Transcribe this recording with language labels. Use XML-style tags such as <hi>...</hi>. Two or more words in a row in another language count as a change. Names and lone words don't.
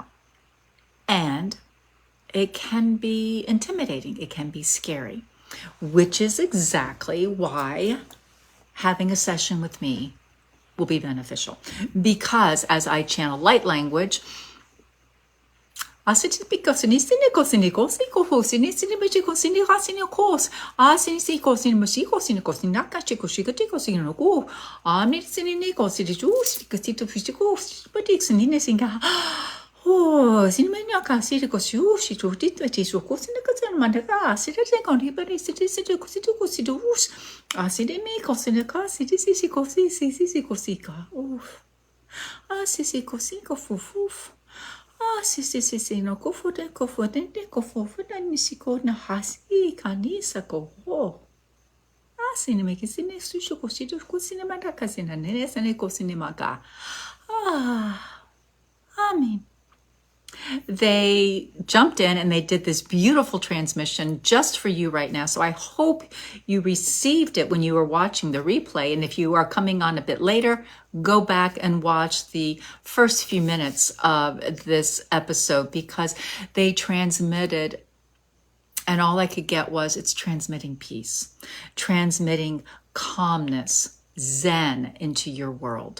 <en>And it can be intimidating. It can be scary, which is exactly why having a session with me will be beneficial. Because as I channel light language, Asini sini ko sini ko sini ko sini sini maji ko sini ha sini kos asini si ko sini maji ko sini ko sini naka chi ko shika ti ko sini no ko amni sini ni ko sini ju ko ti to fisti ko pati sini ne singa oh sini me naka sini ko shu shi to ti to ti so ko sini ko sini manda ka sini se ko ni pari sini ko sini us asini me ko sini ka sini si ko si ko si ka uf asisi ko si ko fuf si, no kofude, nisiko na hasi, kanisa ko ho. Sini me kisine susho kosito kusine manda kasina nene sane kosine maga. Amen. They jumped in and they did this beautiful transmission just for you right now. So I hope you received it when you were watching the replay. And if you are coming on a bit later, go back and watch the first few minutes of this episode because they transmitted, and all I could get was it's transmitting peace, transmitting calmness, zen into your world.</en>